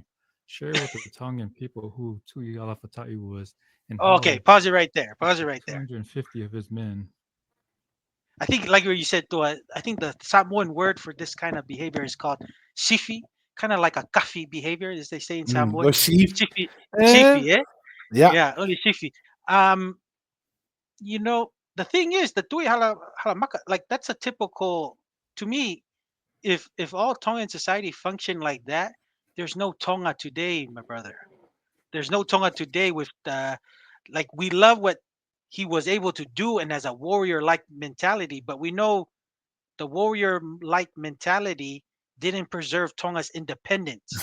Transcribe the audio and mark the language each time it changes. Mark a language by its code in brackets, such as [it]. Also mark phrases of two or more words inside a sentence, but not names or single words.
[en] Share with the Tongan people who Tui Alafatai was and how Okay, pause it right there. Pause it right there. 250 of his men. I think, like what you said, though, I think the Samoan word for this kind of behavior is called sifi, kind of like a kafi behavior, as they say in Samoan. [sm] Sifi, sifi, [en] eh? Yeah. Yeah, only sifi. You know, the thing is, the tui halamaka, like that's a typical, to me, if all Tongan society functioned like that, there's no Tonga today, my brother. There's no Tonga today with like we love what he was able to do and as a warrior like mentality, but we know the warrior like mentality didn't preserve Tonga's independence.